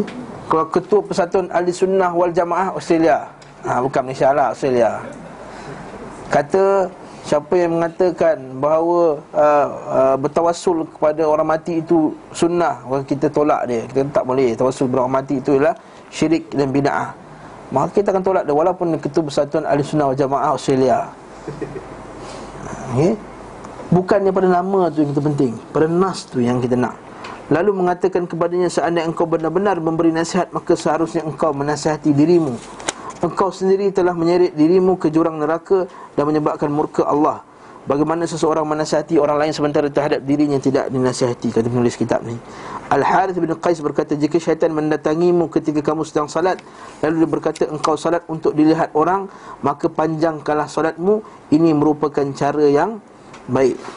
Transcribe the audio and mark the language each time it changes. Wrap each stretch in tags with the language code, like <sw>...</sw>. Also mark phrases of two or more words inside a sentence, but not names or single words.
<ms>Kalau ketua Persatuan Ahli Sunnah wal Jamaah Australia, bukan Malaysia lah, Australia, kata siapa yang mengatakan bahawa bertawassul kepada orang mati itu sunnah, kita tolak dia. Kita tak boleh. Tawassul kepada orang mati itu ialah syirik dan bid'ah. Maka kita akan tolak dia walaupun ketua Persatuan Ahli Sunnah wal Jamaah Australia. Okay? Bukannya pada nama tu yang kita penting, pada nas tu yang kita nak. Lalu mengatakan kepadanya, seandainya engkau benar-benar memberi nasihat, maka seharusnya engkau menasihati dirimu. Engkau sendiri telah menyeret dirimu ke jurang neraka dan menyebabkan murka Allah. Bagaimana seseorang menasihati orang lain sementara terhadap dirinya tidak dinasihati, kata penulis kitab ni. Al-Harith bin Qais berkata, jika syaitan mendatangimu ketika kamu sedang salat, lalu dia berkata engkau salat untuk dilihat orang, maka panjangkanlah salatmu. Ini merupakan cara yang baik.</ms>